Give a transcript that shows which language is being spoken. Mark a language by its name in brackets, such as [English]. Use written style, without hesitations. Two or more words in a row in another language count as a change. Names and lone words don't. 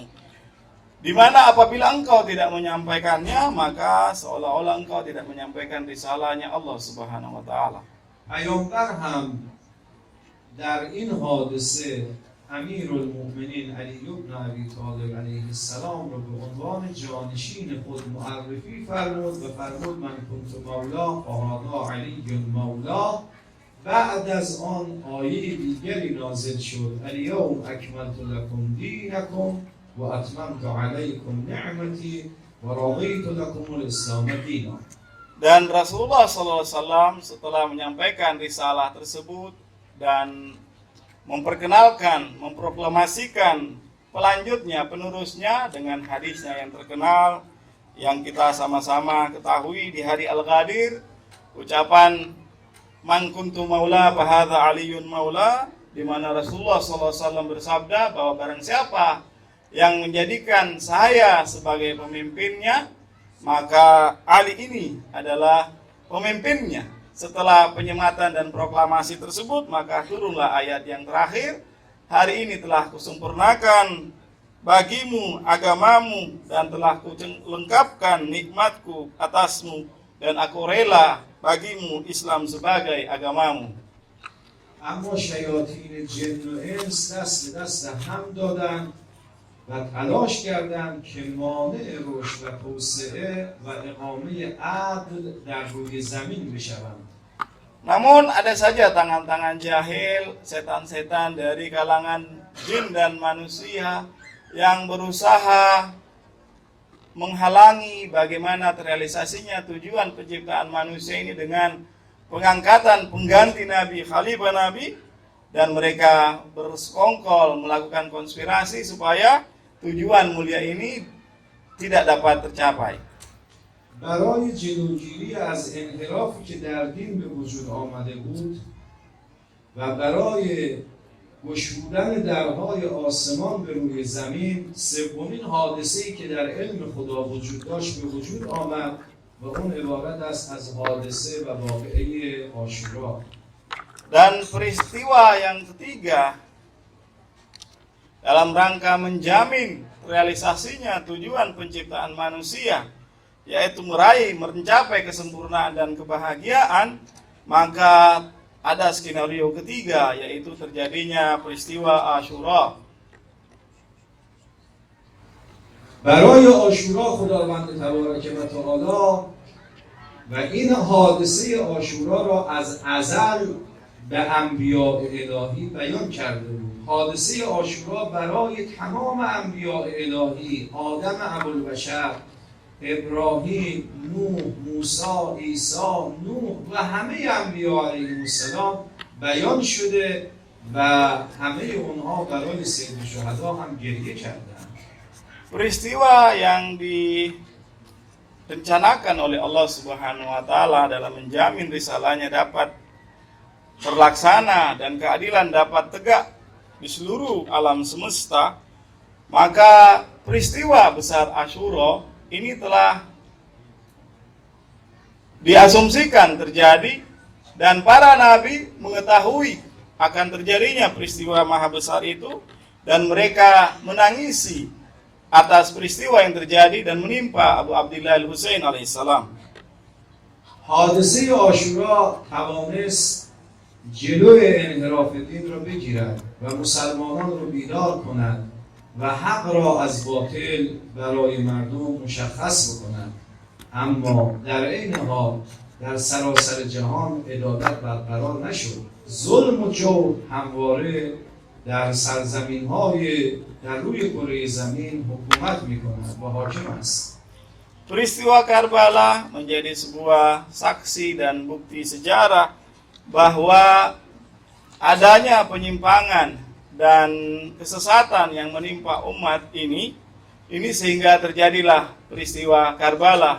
[Indonesian] Di mana apabila engkau tidak menyampaikannya, maka seolah-olah engkau tidak menyampaikan risalahnya Allah [Arabic] سبحانه و تعالى. [Persian] پیامبر هم در این حادثه امیرالمؤمنین علی بن ابی طالب [Arabic] علیه السلام [Persian] را به عنوان جانشین خود معرفی فرمود و فرمود [Arabic] من کنت مولا فهذا علی مولا. [Persian] بعد از آن آیه دیگری نازل شد [Arabic] الیوم اکملت لکم دینکم و اتممت علیکم نعمتی و رضیت لکم الاسلام دینا. [Indonesian] Dan Rasulullah SAW setelah menyampaikan risalah tersebut dan memperkenalkan, memproklamasikan pelanjutnya, penerusnya dengan hadisnya yang terkenal yang kita sama-sama ketahui di hari Al-Ghadir, ucapan [Arabic] من كنت مولا فهذا علي مولا, [Indonesian] di mana Rasulullah SAW bersabda bahwa barang siapa yang menjadikan saya sebagai pemimpinnya, maka Ali ini adalah pemimpinnya. Setelah penyematan dan proklamasi tersebut, maka turunlah ayat yang terakhir, hari ini telah kusempurnakan bagimu agamamu dan telah kulengkapkan nikmatku atasmu dan aku rela bagimu Islam sebagai agamamu. [Persian] اما شیاطین جن و انس دست به دست هم دادند و تلاش کردند که مانع رشد و توسعه و اقامه عدل در روی زمین بشوند. [Indonesian] Namun ada saja tangan-tangan jahil, setan-setan dari kalangan jin dan manusia yang berusaha menghalangi bagaimana terrealisasinya tujuan penciptaan manusia ini dengan pengangkatan pengganti Nabi, khalifah Nabi, dan mereka bersekongkol melakukan konspirasi supaya tujuan mulia ini tidak dapat tercapai. [Persian] برای جلوگیری از انحرافی که در دین به وجود آمده بود و برای گشودن درهای آسمان به روی زمین، سومین حادثه‌ای که در علم خدا وجود داشت به وجود آمد و اون عبارت است از حادثه و واقعه عاشورا. [Indonesian] Dan peristiwa yang ketiga dalam rangka menjamin realisasinya tujuan penciptaan manusia, yaitu mencapai kesempurnaan dan kebahagiaan, maka ada skenario ketiga, yaitu terjadinya peristiwa Asyura. [Persian] برای عاشورا خداوند [Arabic] تبارک و تعالی [Persian] و این حادثه عاشورا را از ازل به انبیاء الهی بیان کرده بود. حادثه عاشورا برای تمام انبیاء الهی، آدم ابوالبشر، ابراهیم، نوح، موسی، عیسی، نوح و همه انبیاء [Arabic] علیهم السلام [Persian] بیان شده و همه اونها برای سید شهدا هم گریه کردند. [Indonesian] Peristiwa yang direncanakan oleh Allah [Arabic] سبحانه و تعالى [Indonesian] dalam menjamin risalahnya dapat terlaksana dan keadilan dapat tegak di seluruh alam semesta, maka peristiwa besar Asyura ini telah diasumsikan terjadi dan para nabi mengetahui akan terjadinya peristiwa maha besar itu dan mereka menangisi atas peristiwa yang terjadi dan menimpa Abu Abdillah al-Husain alaihissalam. [Persian] حادثه عاشورا توانست جلوی انحراف دین را بگیرد و مسلمانان را بیدار کند و حق را از باطل برای مردم مشخص بکند، اما در عین حال در سراسر جهان عدالت برقرار نشد. ظلم و جور همواره در سرزمین‌های در روی کره زمین حکومت می‌کند و حاکم است. [Indonesian] Peristiwa Karbala menjadi sebuah saksi dan bukti sejarah bahwa adanya penyimpangan dan kesesatan yang menimpa umat ini sehingga terjadilah peristiwa Karbala.